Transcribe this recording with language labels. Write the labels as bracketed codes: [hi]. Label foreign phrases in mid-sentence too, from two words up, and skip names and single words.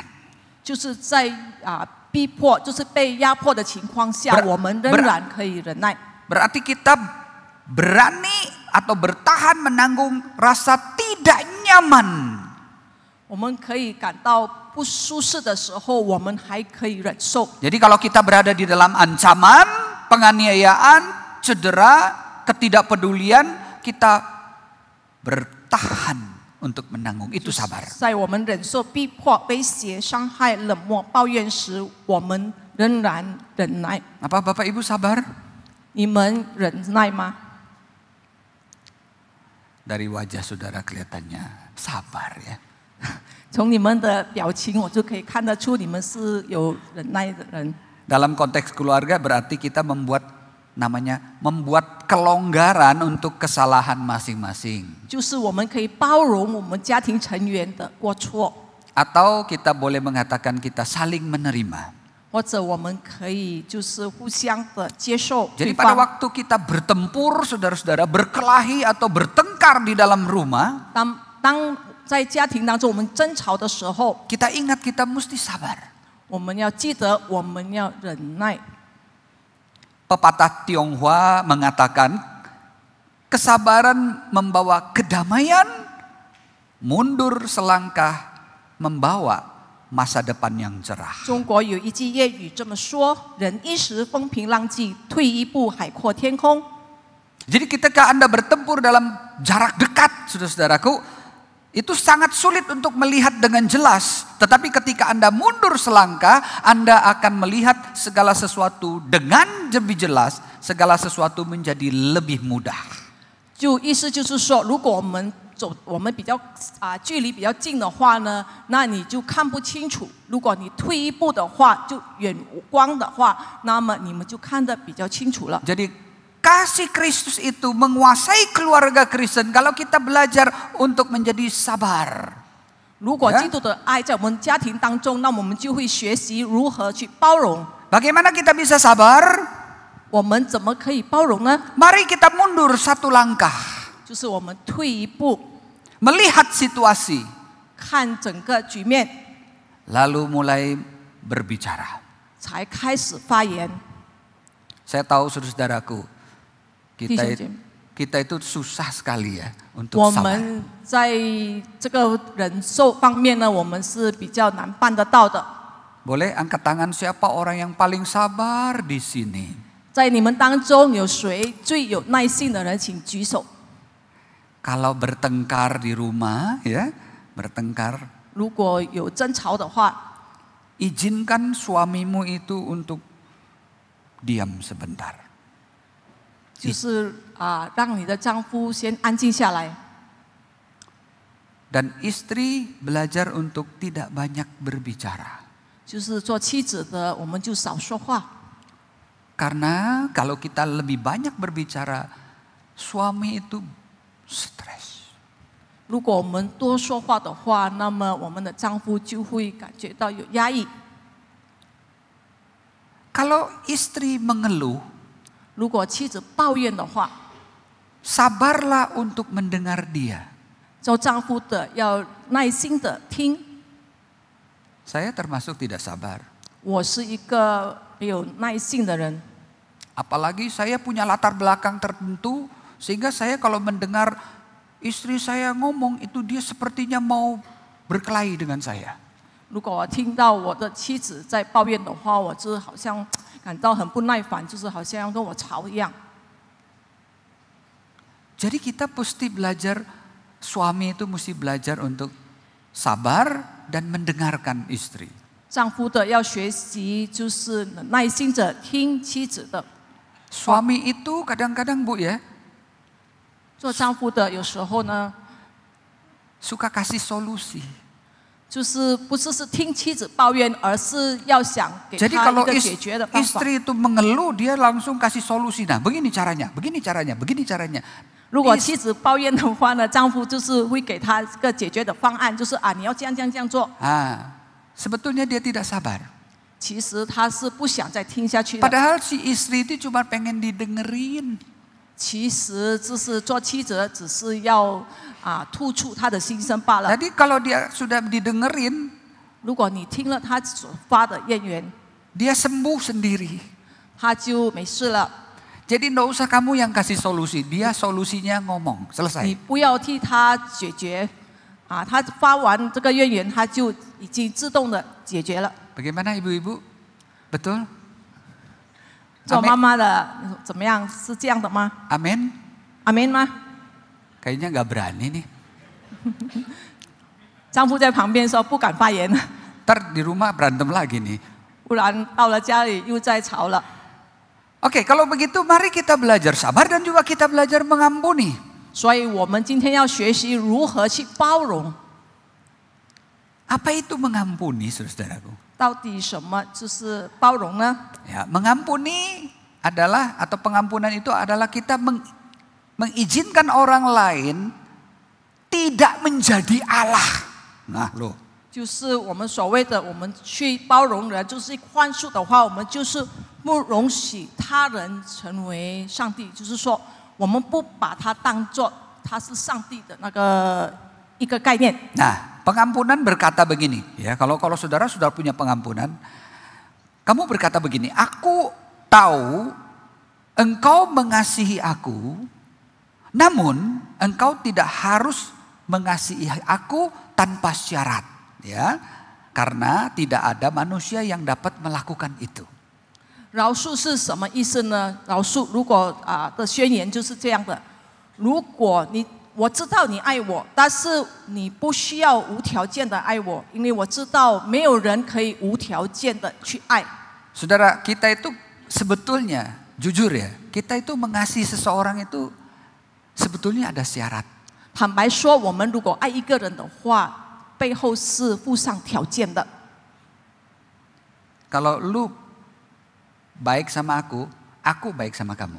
[zh] 就是在逼迫，就是被压迫的情况下，我们仍然可以忍耐。 [id] Berarti kita berani atau bertahan menanggung rasa tidak nyaman. [zh] 我们可以感到不舒适的时候，我们还可以忍受。 [id] Jadi kalau kita berada di dalam ancaman, penganiayaan, cedera, ketidakpedulian, kita bertahan untuk menanggung. Itu sabar. [zh] 在我们忍受逼迫、威胁、伤害、冷漠、抱怨时，我们仍然忍耐。 [id] Apa Bapak Ibu sabar? [zh] 你们忍耐吗？ [id] Dari wajah saudara kelihatannya sabar ya. [zh] 从你们的表情，我就可以看得出你们是有忍耐的人。 [id] Dalam konteks keluarga berarti kita membuat kelonggaran untuk kesalahan masing-masing. [zh] 就是我们可以包容我们家庭成员的过错， [id] Atau kita boleh mengatakan kita saling menerima. [zh] 或者我们可以就是互相的接受 [id] Jadi [zh] 对 [id] pada [zh] 方。 [id] waktu kita bertempur, saudara-saudara, berkelahi atau bertengkar di dalam rumah, [zh] 当在家庭当中我们争吵的时候， [id] kita ingat kita mesti sabar. [zh] 我们要记得我们要忍耐。 [id] Pepatah Tionghoa mengatakan, kesabaran membawa kedamaian, mundur selangkah membawa masa depan yang cerah. [zh] 中国有一句谚语这么说：忍一时风平浪静，退一步海阔天空。 [id] Jadi ketika Anda bertempur dalam jarak dekat, saudara-saudaraku, itu sangat sulit untuk melihat dengan jelas. Tetapi ketika Anda mundur selangkah, Anda akan melihat segala sesuatu dengan lebih jelas, segala sesuatu menjadi lebih mudah. [zh] 就意思就是说，如果我们比较距离比较近的话呢，那你就看不清楚；如果你退一步的话，就远光的话，那么你们就看得比较清楚了。 [id] Jadi kasih Kristus itu menguasai keluarga Kristen kalau kita belajar untuk menjadi sabar. [zh] 如果基督的爱在我们家庭当中，那我们就会学习如何去包容。 [id] Bagaimana kita bisa sabar? [zh] 我们怎么可以包容呢？ [id] Mari kita mundur satu langkah. [zh] 就是我们退一步， [id] Melihat situasi. [zh] 看整个局面， [id] Lalu mulai berbicara. [zh] 才开始发言。 [id] Saya tahu saudara-saudaraku, [zh] 弟兄姐妹， [id] kita itu susah sekali ya [zh] 我 [id] untuk sabar. [zh] 们在这个忍受方面呢，我们是比较难办得到的。 [id] Boleh angkat tangan siapa orang yang paling sabar di sini? [zh] 在你们当中有谁最有耐性的人，请举手。 [id] Kalau bertengkar di rumah ya, bertengkar, [zh] 如果有争吵的话， [id] izinkan suamimu itu untuk diam sebentar. [zh] 就是让你的丈夫先安静下来， [id] Dan istri belajar untuk tidak banyak berbicara. [zh] 就是做妻子的，我们就少说话。 [id] Karena kalau kita lebih banyak berbicara, suami itu stres. [zh] 如果我们多说话的话，那么我们的丈夫就会感觉到有压抑。 [id] Kalau istri mengeluh, [zh] 如果妻子抱怨的话， [id] sabarlah untuk mendengar dia. [zh] 做丈夫的要耐心的听。 [id] Saya termasuk tidak sabar. [zh] 我是一个没有耐性的人， [id] Apalagi saya punya latar belakang tertentu, sehingga saya kalau mendengar istri saya ngomong itu dia sepertinya mau berkelahi dengan saya. [zh] 如果我听到我的妻子在抱怨的话，我就好像感到很不耐烦，就是好像要跟我吵一样。 [id] Jadi kita mesti belajar, suami itu mesti belajar untuk sabar dan mendengarkan istri. [zh] 丈夫的要学习，就是耐心着听妻子的。 [id] Suami itu kadang-kadang Bu ya, [zh] 做丈夫的有时候呢， [id] suka kasih solusi. [zh] 就是不是听妻子抱怨，而是要想给 [id] Jadi [zh] 她一 [id] kalau [zh] 个解决的方法。 [id] istri itu mengeluh, dia langsung kasih solusi. Nah, begini caranya, begini caranya, begini caranya. [zh] 如果妻子抱怨的话呢，丈夫就是会给她一个解决的方案，就是你要这样这样这样做。 [id] Sebetulnya dia tidak sabar. [zh] 其实他是不想再听下去的。 [id] Padahal si istri itu cuma pengen didengerin. [zh] 其实就是做妻子的，只是要吐出他的心声罢了。 [id] Jadi kalau dia sudah didengerin, [zh] 如果你听了他所发的怨言， [id] dia sembuh sendiri. [zh] 他就没事了。 [id] Jadi nggak usah kamu yang kasih solusi, dia solusinya ngomong, [zh] 你 [id] selesai. [zh] 不要替他解决，他发完这个怨言，他就已经自动的解决了。 [id] Bagaimana ibu-ibu? Betul? [zh] 做妈妈的怎么样？是这样的吗？ [id] Amin? [zh] 阿门吗？ [id] Kayaknya nggak berani nih. [zh] 丈夫在旁边说不敢发言， [id] Ntar di rumah berantem lagi nih. [zh] 不然到了家里又在吵了。 [id] Oke, kalau begitu mari kita belajar sabar dan juga kita belajar mengampuni. [zh] 所以我们今天要学习如何去包容。 [id] Apa itu mengampuni, saudaraku? [zh] 到底什么就是包容呢？ [id] Ya, mengampuni adalah atau pengampunan itu adalah kita mengizinkan orang lain tidak menjadi Allah. Nah, loh. [zh] 就是我们所谓的，我们去包容人，就是宽恕的话，我们就是不容许他人成为上帝，就是说，我们不把他当作他是上帝的那个一个概念。 [id] Nah, pengampunan berkata begini, ya kalau saudara sudah punya pengampunan, kamu berkata begini, aku tahu engkau mengasihi aku, namun engkau tidak harus mengasihi aku tanpa syarat, ya, karena tidak ada manusia yang dapat melakukan itu. [zh] 饶恕是什么意思呢？饶恕如果的宣言就是这样的：如果我知道你爱我，但是你不需要无条件的爱我，因为我知道没有人可以无条件的去爱。 [id] Saudara, kita itu sebetulnya, jujur ya, kita itu mengasihi seseorang itu sebetulnya ada syarat. [zh] 坦白说，我们如果爱一个人的话，背后是附上条件的。 [id] Kalau lu baik sama aku baik sama kamu.